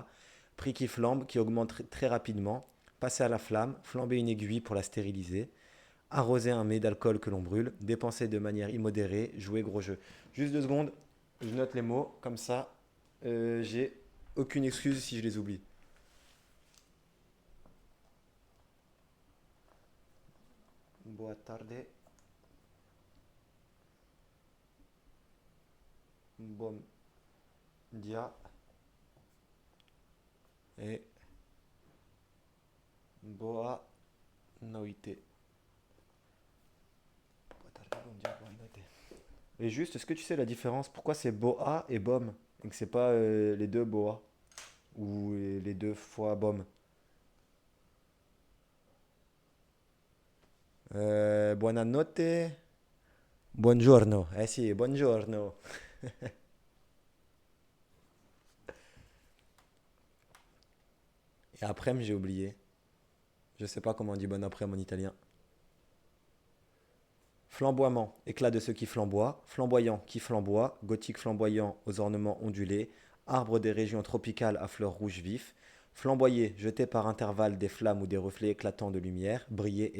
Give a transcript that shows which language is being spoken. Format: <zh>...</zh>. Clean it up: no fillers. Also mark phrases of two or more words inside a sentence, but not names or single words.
<fr>Prix qui flambe, qui augmente très rapidement. Passer à la flamme. Flamber une aiguille pour la stériliser. Arroser un mets d'alcool que l'on brûle. Dépenser de manière immodérée. Jouer gros jeu. Juste 2 secondes. Je note les mots. Comme ça, j'ai aucune excuse si je les oublie.</fr> <pt>Boa tarde. Bom dia. Et boa noite. Boa tarde, bom dia, boa noite.</pt> <fr>Et juste, est-ce que tu sais la différence? Pourquoi c'est boa et bom? Et que c'est pas les deux boa? Ou les deux fois bom?</fr> <it>Buonanotte. Buongiorno. Eh sì, buongiorno.</it> <fr>Et après, j'ai oublié. Je sais pas comment on dit bon après en italien. Flamboiement, éclat de ceux qui flamboient, flamboyant qui flamboie, gothique flamboyant aux ornements ondulés, arbre des régions tropicales à fleurs rouges vifs, flamboyer, jeté par intervalles des flammes ou des reflets éclatants de lumière, briller,</fr>